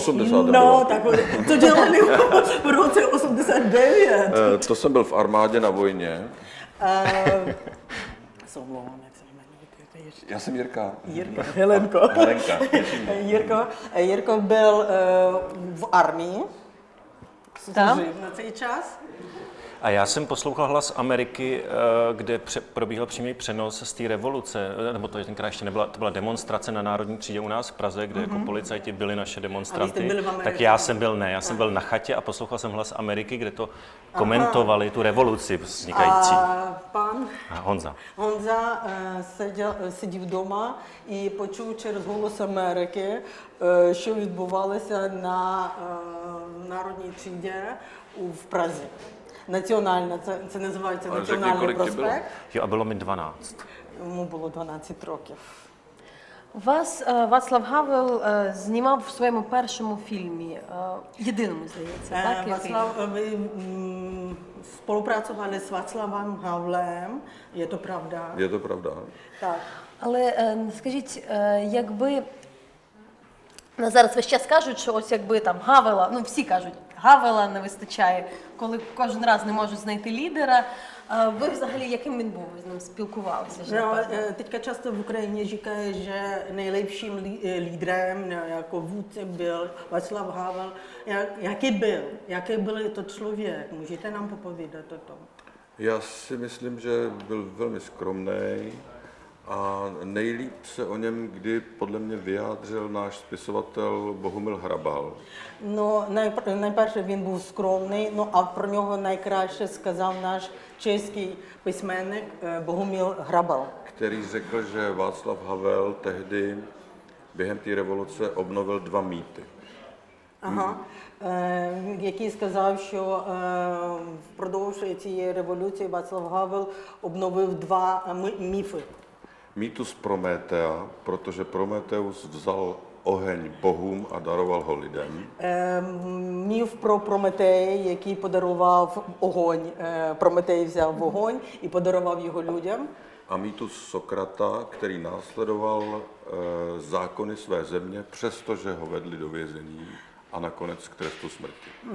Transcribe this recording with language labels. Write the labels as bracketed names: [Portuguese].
[Czech] 89. No, tak to dělali v roce 89. To jsem byl v armádě na vojně. Se omlouvám, jak se jmenuje. Já jsem Jirka. Helenko. Helenka. Jirko byl v armii. Tam? [Ukrainian] Служив на цей час. [Czech] A já jsem poslouchal Hlas Ameriky, kde probíhal přímý přenos z té revoluce, nebo to tenkrát ještě nebyla, to byla demonstrace na Národní třídě u nás v Praze, kde jako policajti byli naše demonstranty. byli v Americe? Tak já jsem byl na chatě a poslouchal jsem Hlas Ameriky, kde to komentovali, tu revoluci vznikající. [Ukrainian] А пан [Czech] Honza. [Ukrainian] Гонза сидів вдома і почув через «Голос Америки», що відбувалося на Народній тріді в Празі. Національна, це називається Але Національний скільки було? проспект. [Czech] Jo, a bylo mi 12. [Ukrainian] Йому було 12 років. Вас Вацлав Гавел знімав в своєму першому фільмі, єдиному, здається, так? який? Ви співпрацювали з Вацлавом Гавлем, є то правда? [Czech] Je to pravda. [Ukrainian] Так. Але скажіть, якби зараз весь час кажуть, що ось якби там Гавела, ну всі кажуть, Гавела не вистачає, коли кожен раз не можуть знайти лідера. Ви взагалі яким він був? Ви з ним спілкувалися? [Czech] Teďka často v Ukrajině říkají, že nejlepším lídrem jako vůdcem byl Václav Havel. Jaký byl? Jaký byl to člověk? Můžete nám popovídat o tom? Já si myslím, že byl velmi skromný a nejlíp se o něm kdy podle mě vyjádřil náš spisovatel Bohumil Hrabal. [Ukrainian] Ну, найперше він був скромний, ну а про нього найкраще сказав наш чеський письменник Богоміл Грабал. [Czech] který řekl, že Václav Havel tehdy během té revoluce obnovil 2 mýty. [Ukrainian] Ага. Який сказав, що впродовж цієї революції Václav Havel обновив 2 міфи. [Czech] Mýtus Prométea, protože Prometeus vzal oheň bohům a daroval ho lidem. [Ukrainian] Міф про Прометея, який подарував огонь. Прометей взяв вогонь і подарував його людям. [Czech] A mýtus Sokrata, který následoval zákony své země, přestože ho vedli do vězení a nakonec k trestu smrti.